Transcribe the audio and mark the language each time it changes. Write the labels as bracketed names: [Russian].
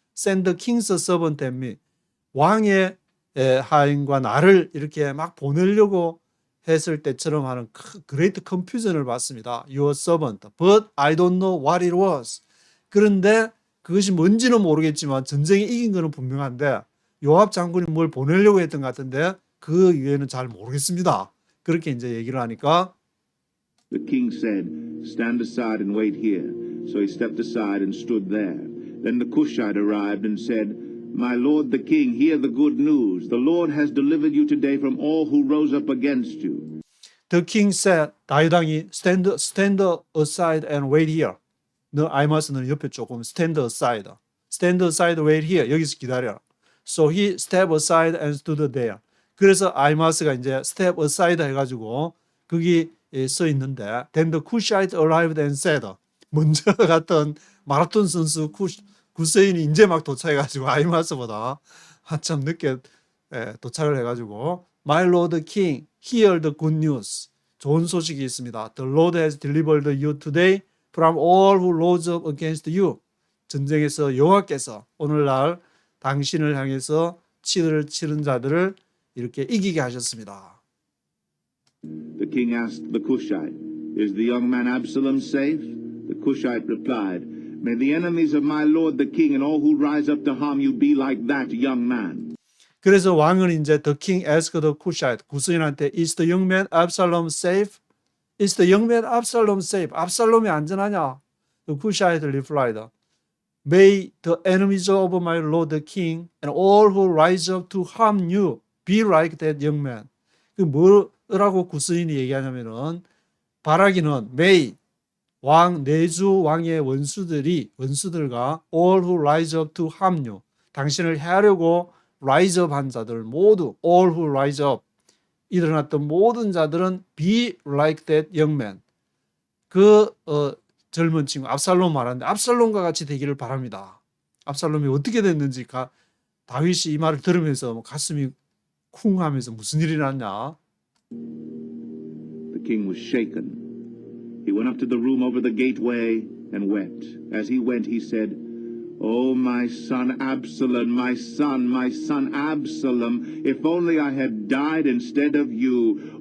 [English] Send the king's servant and me. [Korean] 왕의 하인과 나를 이렇게 막 보내려고 했을 때처럼 하는 [English] great confusion [Korean] 을 봤습니다. [English] Your servant, but I don't know what it was. [Korean] 그런데 그것이 뭔지는 모르겠지만 전쟁에 이긴 것은 분명한데 요압 장군이 뭘 보내려고 했던 것 같은데 그 이유에는 잘 모르겠습니다. 그렇게 이제 얘기를 하니까 [English] The king said, Stand aside and wait here. So he stepped aside and stood there. Then the Cushite arrived and said, My lord the king, hear the good news. The Lord has delivered you today from all who rose up against you. The king said, [Korean] 다윗왕이 [English] stand aside and wait here. [Korean] 너 아히마스는 옆에 조금 [English] stand aside. Stand aside, wait here. [Korean] 여기서 기다려. [English] So he stepped aside and stood there. [Korean] 그래서 아히마스가 이제 [English] step aside [Korean] 해가지고 거기 서 있는데 [English] Then the Cushite arrived and said [Korean] 먼저 갔던 마라톤 선수 구세인이 이제 막 도착해가지고 아히마스보다 한참 늦게 도착을 해가지고 [English] My Lord King, hear the good news. [Korean] 좋은 소식이 있습니다. [English] The Lord has delivered you today from all who rose up against you. [Korean] 전쟁에서 여호와께서 오늘날 당신을 향해서 치를 치는 자들을 이렇게 이기게 하셨습니다. [English] The king asked the Cushite, Is the young man Absalom safe? The Cushite replied, May the enemies of my lord the king and all who rise up to harm you be like that young man. [Korean] 그래서 왕은 이제 [English] the king asked the Cushite, [Korean] 구스인한테 [English] Is the young man Absalom safe? Is the young man Absalom safe? [Korean] 압살롬이 안전하냐? [English] The Cushite replied, May the enemies of my lord the king and all who rise up to harm you be like that young man. [Korean] 그 뭐라고 구스인이 얘기하냐면은 바라기는 [English] May [Korean] 왕 내주 왕의 원수들과 [English] all who rise up to harm you. [Korean] 당신을 해하려고 [English] rise up [Korean] 한 자들 모두 [English] all who rise up [Korean] 일어났던 모든 자들은 [English] be like that young man. [Korean] 그 젊은 친구 압살롬 말하는데 압살롬과 같이 되기를 바랍니다. 압살롬이 어떻게 됐는지 다윗이 이 말을 들으면서 가슴이 쿵 하면서 무슨 일이 났냐. [English] The king was shaken. He went up to the room over the gateway and wept. As he went, he said, Oh, my son Absalom, my son Absalom, if only I had died instead of you.